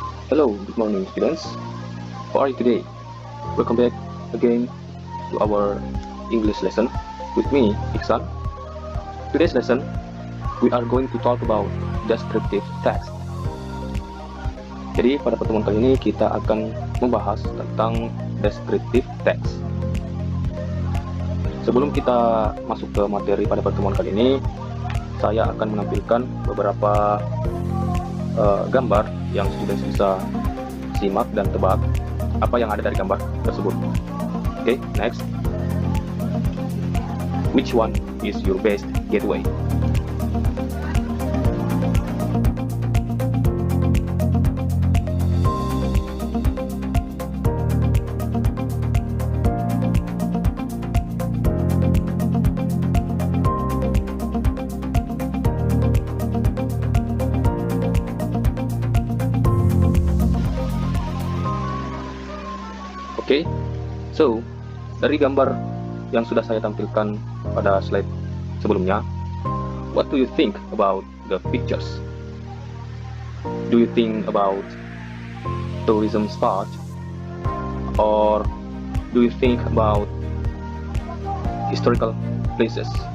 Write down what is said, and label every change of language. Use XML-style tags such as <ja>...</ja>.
<en>Hello, good morning students. How are you today? Welcome back again to our English lesson with me, Iksan. Today's lesson, we are going to talk about descriptive text.</en> <id>Jadi pada pertemuan kali ini kita akan membahas tentang descriptive text. Sebelum kita masuk ke materi pada pertemuan kali ini, saya akan menampilkan beberapa gambar yang students bisa simak dan tebak apa yang ada dari gambar tersebut.</id> <en>Okay, next. Which one is your best getaway?</en> <id>Oke, so dari gambar yang sudah saya tampilkan pada slide sebelumnya,</id> <en>what do you think about the pictures? Do you think about tourism spot, or do you think about historical places?</en>